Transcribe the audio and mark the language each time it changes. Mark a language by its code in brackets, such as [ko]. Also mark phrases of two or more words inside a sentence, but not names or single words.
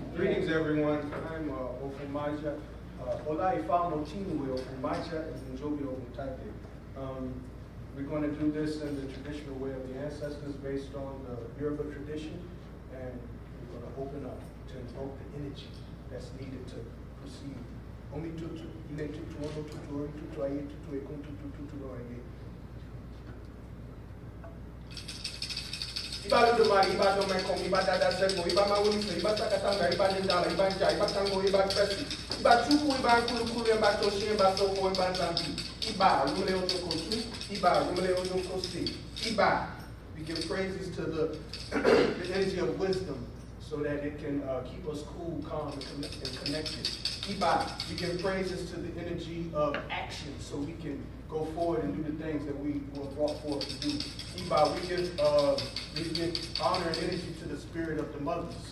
[en] Greetings, everyone. I'm Ofumaja. Ola Ifamo Tinuwe Ofumaja and Njobi Ofutate. We're going to do this in the traditional way of the ancestors based on the Yoruba tradition, and we're going to open up to invoke the energy that's needed to proceed. [yo] Omi tutu, ile tutu, ono tutu, ori tutu, aye tutu, ekun tutu, tutu, no aye. Iba ludomari, iba domekong, iba dada sego, iba mawulise, iba sakatanga, iba nindala, iba nja, iba tango, iba kresi, iba chuku, iba nkulu, iba toshi, iba soko, iba zambi, iba rumle onokotu, iba rumle onokosi, iba. [en] We give praises to the energy of wisdom so that it can keep us cool, calm, and connected. Iba, we give praises to the energy of action so we can go forward and do the things that we were brought forth to do. Iba, we give honor and energy to the spirit of the mothers.